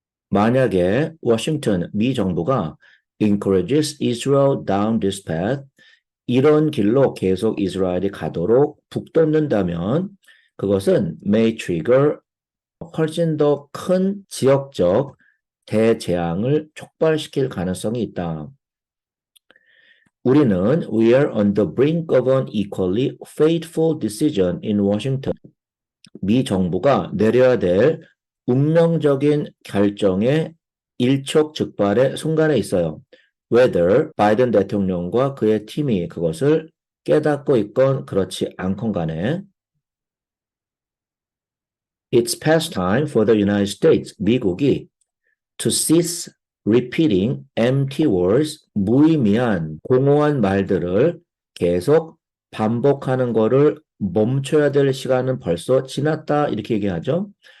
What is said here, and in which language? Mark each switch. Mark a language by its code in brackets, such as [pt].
[ko] 만약에 워싱턴, 미 정부가 [en] encourages Israel down this path [ko] 이런 길로 계속 이스라엘이 가도록 북돋는다면 그것은 [en] may trigger [ko] 훨씬 더 큰 지역적 대재앙을 촉발시킬 가능성이 있다. 우리는 [en] we are on the brink of an equally fateful decision in Washington. [ko] 미 정부가 내려야 될 운명적인 결정의 일촉즉발의 순간에 있어요. whether 바이든 대통령과 그의 팀이 그것을 깨닫고 있건 그렇지 않건 간에 [en] It's past time for the United States, [ko] 미국이 [en] to cease repeating empty words, [ko] 무의미한 공허한 말들을 계속 반복하는 거를 멈춰야 될 시간은 벌써 지났다 이렇게 얘기하죠.